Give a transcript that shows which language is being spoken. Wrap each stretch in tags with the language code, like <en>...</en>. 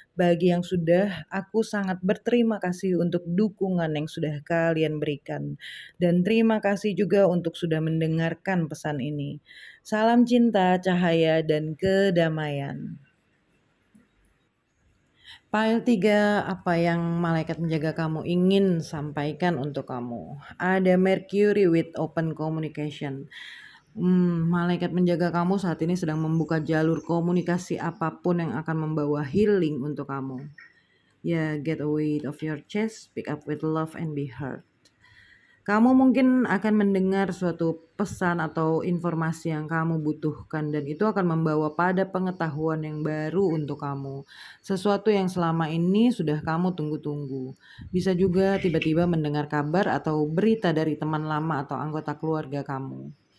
<id>Bagi yang sudah, aku sangat berterima kasih untuk dukungan yang sudah kalian berikan. Dan terima kasih juga untuk sudah mendengarkan pesan ini. Salam cinta, cahaya, dan kedamaian. Pile 3, apa yang malaikat menjaga kamu ingin sampaikan untuk kamu?</id> <en>Ada Mercury with open communication.</en> <id>Malaikat menjaga kamu saat ini sedang membuka jalur komunikasi apapun yang akan membawa healing untuk kamu.</id> <en>Ya, get away of your chest, pick up with love and be heard.</en> <id>Kamu mungkin akan mendengar suatu pesan atau informasi yang kamu butuhkan dan itu akan membawa pada pengetahuan yang baru untuk kamu. Sesuatu yang selama ini sudah kamu tunggu-tunggu. Bisa juga tiba-tiba mendengar kabar atau berita dari teman lama atau anggota keluarga kamu.</id>